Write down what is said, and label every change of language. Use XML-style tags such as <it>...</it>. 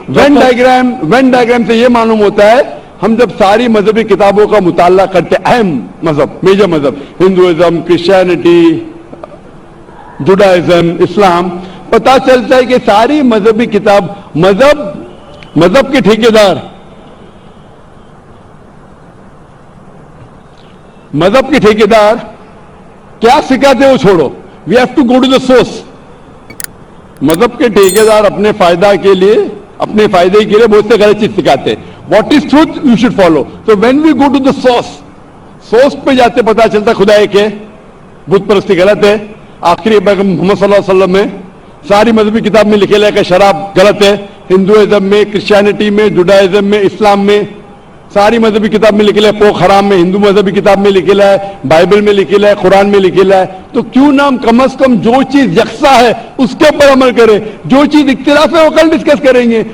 <ur>Venn diagram سے یہ معلوم ہوتا ہے ہم جب ساری مذہبی کتابوں کا مطالعہ کرتے, اہم مذہب, میجر مذہب, ہندوازم, کرسچینٹی, جوڈائزم, اسلام, پتا چلتا ہے کہ ساری مذہبی کتاب, مذہب کے ٹھیکیدار, مذہب کے ٹھیکیدار کیا سکھاتے وہ چھوڑو,</ur> <en>We have to go to the source.</en> <ur>مذہب کے ٹھیکیدار اپنے فائدہ کے لیے اپنے فائدے کے لیے بہت سے غلط چیز سکھاتے ہیں.</ur> <en>What is truth you should follow.</en> <ur>تو</ur> <en>when we go to the source</en> <ur>پہ جاتے پتا چلتا خدا ایک ہے, بت پرستی غلط ہے. آخری پیغمبر محمد صلی اللہ علیہ وسلم میں ساری مذہبی کتاب میں لکھے کہ شراب غلط ہے. ہندوازم میں, کرسچینٹی میں, جوڈائزم میں, اسلام میں, ساری مذہبی کتاب میں لکھے پوک حرام میں, ہندو مذہبی کتاب میں لکھے ہے, بائبل میں لکھے ہے, قرآن میں لکھے ہے. تو کیوں نہ ہم کم از کم جو چیز یکساں ہے اس کے اوپر عمل کریں, جو چیز اختلاف ہے وہ کل ڈسکس کریں گے.</ur>